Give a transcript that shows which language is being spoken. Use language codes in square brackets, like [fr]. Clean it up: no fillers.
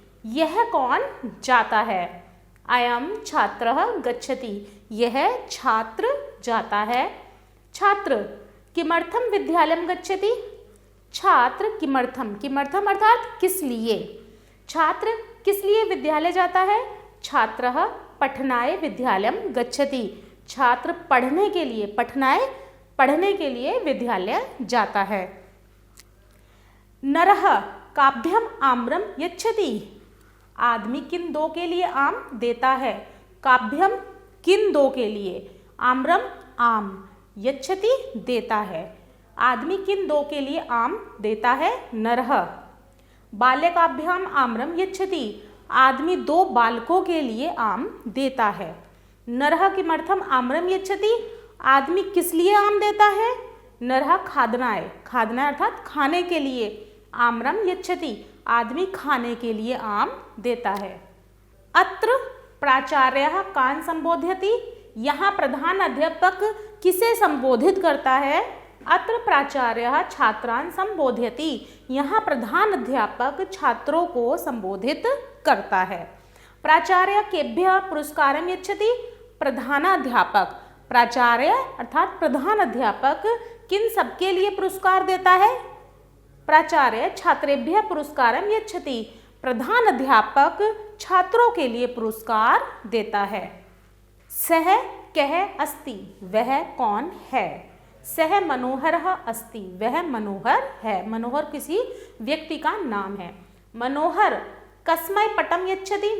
[hi] यह कौन जाता है। [sa] अयम छात्रः गच्छति। [hi] यह छात्र जाता है। [sa] छात्र किमर्थम विद्यालयं गच्छति। [hi] छात्र किमर्थम, किमर्थम अर्थात किस लिए। छात्र किस लिए विद्यालय जाता है। [sa] छात्रः पठनाय विद्यालयं गच्छति। [hi] छात्र पढ़ने के लिए, पठनाय पढ़ने के लिए विद्यालय जाता है। [sa] नरः काभ्यम आम्रम यच्छति। [hi] आदमी किन दो के लिए आम देता है। काभ्यम किन दो के लिए, आम्रम आम, यच्छति देता है। आदमी किन दो के लिए आम देता है। [sa] नरः बाल्यकाभ्याम आम्रम यच्छति। [hi] आदमी दो बालकों के लिए आम देता है। [sa] नरः किमर्थम आम्रम यच्छति। [hi] आदमी किस लिए आम देता है। [sa] नरः खादनाय, खादनाय [hi] अर्थात खाने के लिए। [sa] आम्रम यच्छति। [hi] आदमी खाने के लिए आम देता है। [sa] अत्र प्राचार्यः कान् संबोधयति। [hi] यहाँ प्रधान अध्यापक किसे संबोधित करता है। [sa] अत्र प्राचार्यः छात्रान् संबोधयति। [hi] यहाँ प्रधान अध्यापक छात्रों को संबोधित करता है। [sa] प्राचार्य केभ्यः पुरस्कारं यच्छति। [hi] प्रधानाध्यापक, प्राचार्य अर्थात प्रधान अध्यापक किन सबके लिए पुरस्कार देता है। [sa] प्राचार्य छात्रेभ्यः पुरस्कारं यच्छति। [hi] प्रधान अध्यापक छात्रों के लिए पुरस्कार देता है। [sa] सः कः अस्ति। [hi] वह कौन है। [sa] सः मनोहरः अस्ति। [hi] वह मनोहर है। मनोहर किसी व्यक्ति का नाम है। [sa] मनोहर कस्मै पटम यच्छति।